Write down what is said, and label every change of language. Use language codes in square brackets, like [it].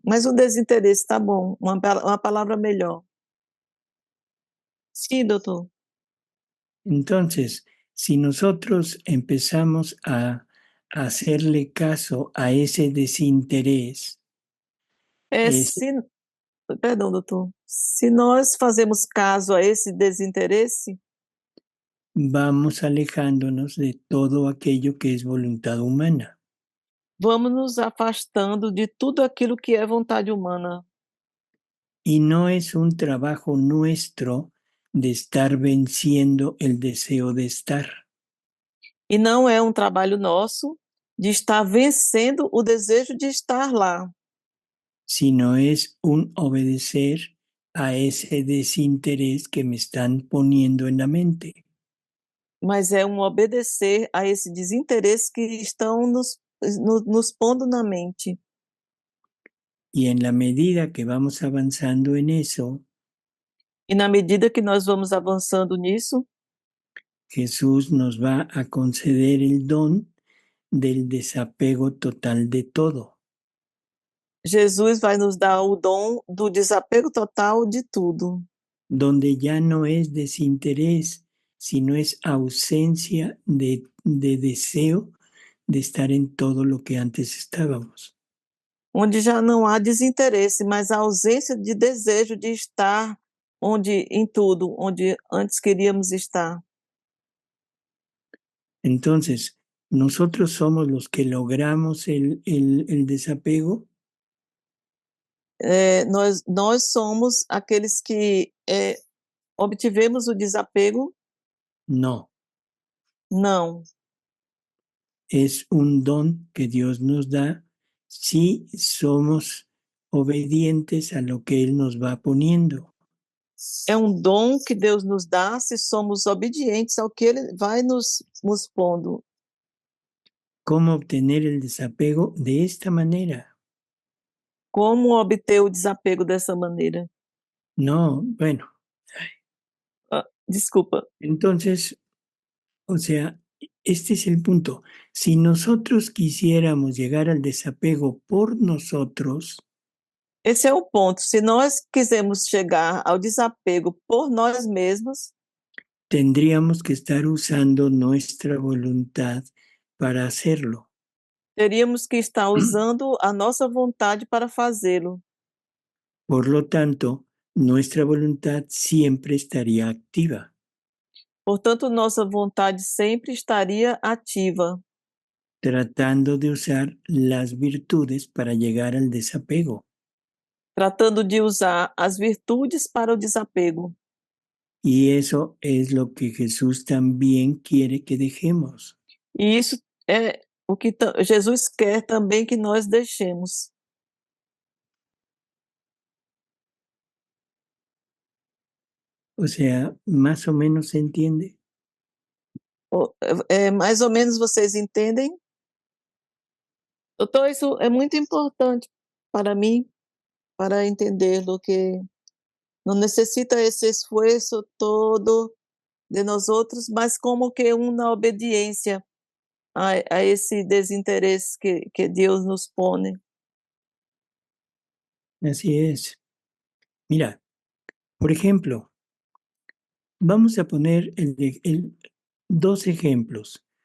[pt] Mas o desinteresse tá bom, uma palavra melhor. Sim, doutor. [es] Entonces, si nosotros empezamos a hacerle caso a ese desinterés, [pt] Perdão, doutor. Se nós fazemos caso a esse desinteresse, [es] vamos alejándonos de todo aquello que es voluntad humana. [pt] vamos nos afastando de tudo aquilo que é vontade humana. [es] Y no es un trabajo nuestro de estar venciendo el deseo de estar, [pt] E não é um trabalho nosso de estar vencendo o desejo de estar lá, [es] sino es un obedecer a ese desinterés que me están poniendo en la mente. [pt] mas é um obedecer a esse desinteresse que estão nos pondo na mente. [es] Y en la medida que vamos avanzando en eso, [pt] E na medida que nós vamos avançando nisso, [es] Jesús nos va a conceder el don del desapego total de todo. [pt] Jesus vai nos dar o dom do desapego total de tudo, [es] Donde ya no es desinterés, sino es ausencia de deseo de estar en todo lo que antes estábamos. [pt] onde já não há desinteresse, mas a ausência de desejo de estar em tudo, onde antes queríamos estar. [es] Entonces, ¿nosotros somos los que logramos el desapego? [pt] Nós somos aqueles que obtivemos o desapego? [es] No, [pt] Não. [es] es un don que Dios nos da si somos obedientes a lo que Él nos va poniendo. [pt] É um dom que Deus nos dá se somos obedientes ao que Ele vai nos pondo. [es] ¿Cómo obtener el desapego de esta manera? [pt] Como obter o desapego dessa maneira? [es] No, bueno, [pt] Desculpa. [es] entonces, o sea, este es el punto. Si nosotros quisiéramos llegar al desapego por nosotros, [pt] Esse é o ponto. Se nós quisermos chegar ao desapego por nós mesmos, [es] tendríamos que estar usando nuestra voluntad para hacerlo. [pt] teríamos que estar usando a nossa vontade para fazê-lo. [es] Por lo tanto, nuestra voluntad siempre estaría activa. [pt] Portanto, nossa vontade sempre estaria ativa, [es] tratando de usar las virtudes para llegar al desapego. [pt] tratando de usar as virtudes para o desapego. [es] Y eso es lo que Jesús también quiere que dejemos. [pt] E isso é o que Jesus quer também que nós deixemos. [es] O sea, más o menos se entiende. [pt] Mais ou menos vocês entendem? Doutor, isso é muito importante para mim, para entender-lo, que não necessita esse esforço todo de nós outros, mas como que na obediência a esse desinteresse que Deus nos põe. [es] Así es. Mira, por ejemplo, vamos a poner dos ejemplos.